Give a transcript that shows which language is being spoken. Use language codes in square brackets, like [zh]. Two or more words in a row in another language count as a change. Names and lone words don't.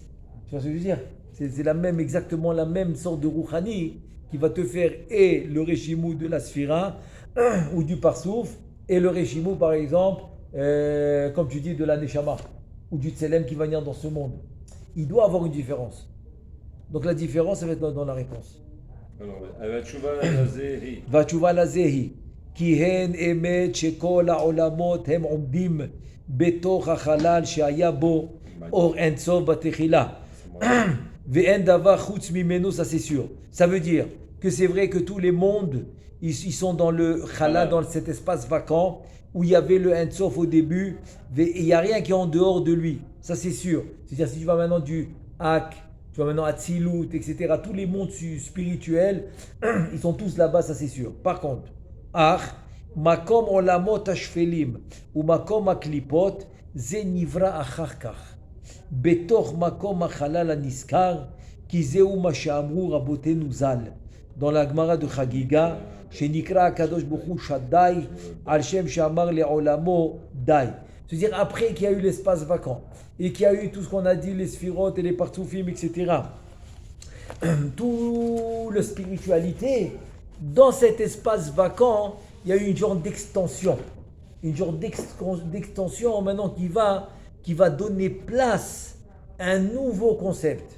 [fr] Tu vois ce que je veux dire? C'est exactement la même sorte de rouhani qui va te faire et le régimou de la sphira ou du parsouf et le régimou par exemple, comme tu dis, de la neshama ou du tselem qui va venir dans ce monde. Il doit avoir une différence. Donc la différence, ça va être dans la réponse. Alors, [he] תשובה לזה. והתשובה לזה היא, כי הן אמת שכל העולמות הם עומדים בתוך החלל שהיה בו אור אינסוף בתחילה. ואין דבר חוץ ממנו, [fr] ça c'est sûr. Ça veut dire que c'est vrai que tous les mondes, ils sont dans le halal, dans cet espace vacant, où il y avait le Ensof au début, et il n'y a rien qui est en dehors de lui. Ça c'est sûr. C'est-à-dire si tu vas maintenant du Hak, tu vas maintenant à Tzilut, etc. Tous les mondes spirituels, ils sont tous là-bas, ça c'est sûr. Par contre, [he] מקום עולמות השפלים ou מקום הקליפות, זה נברא אחר כך. בתוך מקום החלל הנזכר, כי זהו מה שאמרו רבותינו ז"ל. [fr] dans la Gemara de Chagiga, [he] שנקרא הקדוש ברוך הוא שדי, על שם שאמר לעולמו די. [fr] C'est-à-dire après qu'il y a eu l'espace vacant, et qu'il y a eu tout ce qu'on a dit, les sphirotes et les partsoufim, etc. Tout la spiritualité, dans cet espace vacant, il y a eu une genre d'extension. Une genre d'extension maintenant qui va donner place à un nouveau concept.